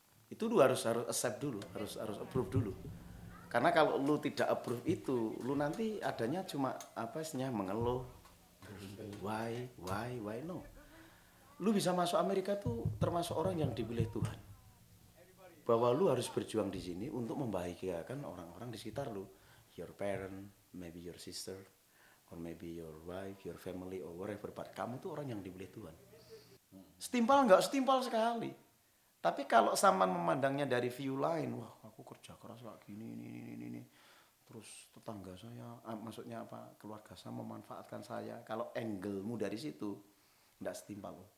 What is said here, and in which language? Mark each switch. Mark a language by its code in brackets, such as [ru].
[id] Itu lu harus accept dulu, harus approve dulu. Karena kalau lu tidak approve itu, lu nanti adanya cuma apa istilahnya mengeluh. [en] Why no. [id] Lu bisa masuk Amerika tuh termasuk orang yang dipilih Tuhan. Bahwa lu harus berjuang di sini untuk membahagiakan orang-orang di sekitar lu. [en] Your parent, maybe your sister, or maybe your wife, your family, or whatever. [id] But kamu tuh orang yang dipilih Tuhan. Setimpal enggak? Setimpal sekali. Tapi kalau Saman memandangnya dari view lain, wah aku kerja keras kayak gini, ini. Terus tetangga saya, maksudnya apa, keluarga saya memanfaatkan saya. Kalau angle-mu dari situ, enggak setimpal.